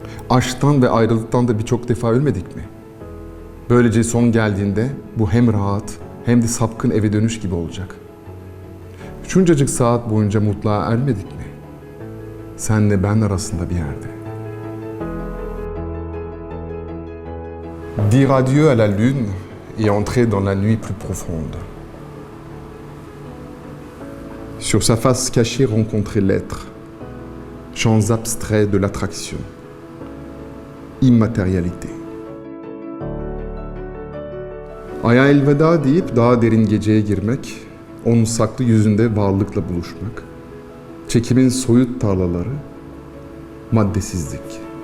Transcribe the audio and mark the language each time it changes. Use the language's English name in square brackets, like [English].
[Turkish] Aşktan ve ayrılıktan da birçok defa ölmedik mi? Böylece son geldiğinde bu hem rahat hem de sapkın eve dönüş gibi olacak. Şuncacık saat boyunca mutluluğa ermedik mi? Senle ben arasında bir yerde. [French] Dire adieu à la lune et entrer dans la nuit plus profonde. Sur sa face cachée rencontrer l'être, champs abstraits de l'attraction, immatérialité. [Turkish] Aya elveda deyip daha derin geceye girmek, onun saklı yüzünde varlıkla buluşmak, çekimin soyut tarlaları, maddesizlik.